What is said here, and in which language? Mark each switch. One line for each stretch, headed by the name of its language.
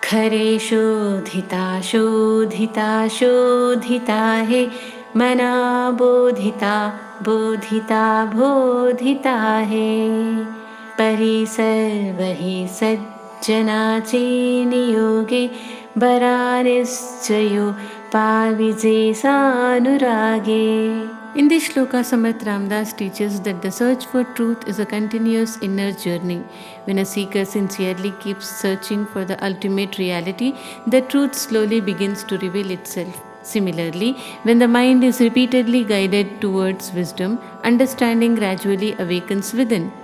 Marathi: खरे शोधिता शोधिता शोधिता है, मना बोधिता बोधिता बोधिता है. परी सर्वहि सज्जनाचे नियोगे, बरा निश्चयो पाविजे सानुरागे.
English: In this shloka, Samarth Ramdas teaches that the search for truth is a continuous inner journey. When a seeker sincerely keeps searching for the ultimate reality, the truth slowly begins to reveal itself. Similarly, when the mind is repeatedly guided towards wisdom, understanding gradually awakens within.